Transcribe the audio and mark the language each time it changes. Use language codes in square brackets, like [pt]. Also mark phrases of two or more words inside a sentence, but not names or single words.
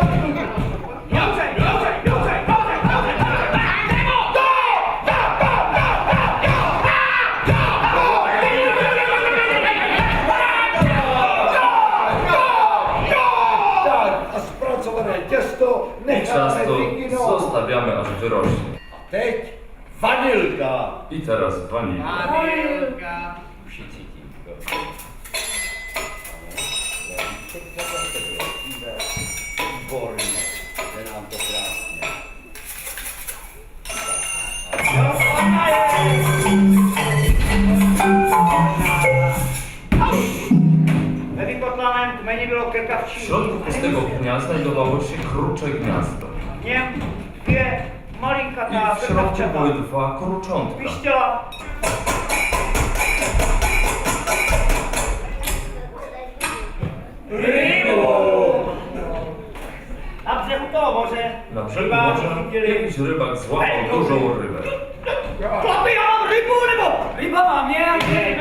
[cs] Tak, a zpracované těsto necháme [pl] Ciasto [cs] vykynout. [pl] zostawiamy aż wyrośnie. [cs] A teď vanilka. [pl] I teraz wanilka. [cs] Vanilka. Všichni cítí. Výborně. Jde nám to krásně. Ve vykotlaném kmeni bylo [pl] W [cs] krkavčí. [pl] środku pustego pnia znajdowało się krucze gniazdo. [cs] V něm dvě [pl] I [cs] malinkatá [pl] w środku [cs] krkavčata. [pl] były dwa kruczątka. [cs] Pištěla. Rybu! Na břehu toho moře [pl] Na brzegu [cs] rybáři [pl] morza [cs] chytili. [pl] jakiś rybak złapał dużą rybę. [cs] Chlapi, já mám rybu, nebo ryba má mě, a mě.